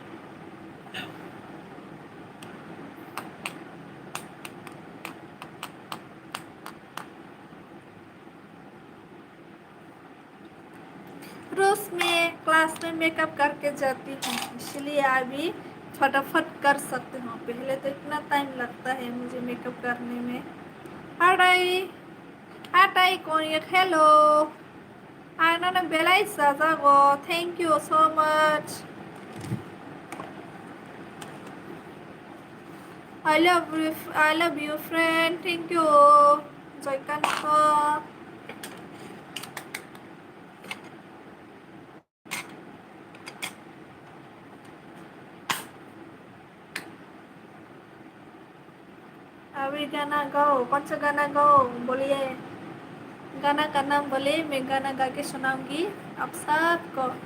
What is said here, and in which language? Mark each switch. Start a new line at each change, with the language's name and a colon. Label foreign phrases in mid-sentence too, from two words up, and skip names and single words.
Hindi: रोज में क्लास में मेकअप करके जाती हूँ, इसलिए अभी फटाफट कर सकती हूँ, पहले तो इतना टाइम लगता है मुझे मेकअप करने में। हटाई हटाई कौन ये? हेलो Anna Bella Sazago,
English: thank you so much. I love you, friend. Thank you. Joykanto. Are we gonna go?
Hindi: कौन सा गाना go? बोलिए. गाना का नाम बोलिए, मैं गाना गा के सुनाऊंगी आप सबको.